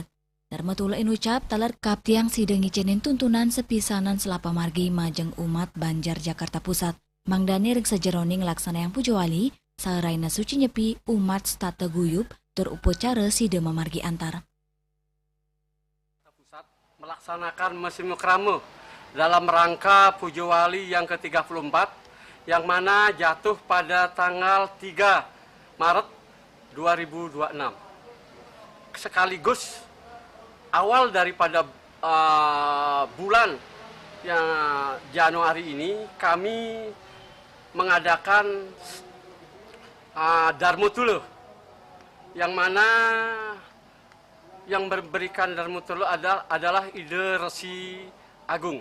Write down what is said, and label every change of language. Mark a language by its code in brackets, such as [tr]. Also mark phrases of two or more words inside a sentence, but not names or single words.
[ban] Dharma Tula inucap talar kaptiang sidang ngicinin tuntunan sepisanan selapa margi majeng umat Banjar Jakarta Pusat. Mangdani ring sejeroning laksana yang Pujuwali, saraina suci nyepi umat stata guyup terupacara sida memargi antar. [id] Pusat melaksanakan musim krama dalam rangka Pujuwali yang ke-34 yang mana jatuh pada tanggal 3 Maret 2026. Sekaligus awal daripada bulan yang Januari ini kami mengadakan Dharma Tula, yang mana yang memberikan Dharma Tula adalah ide Resi Agung.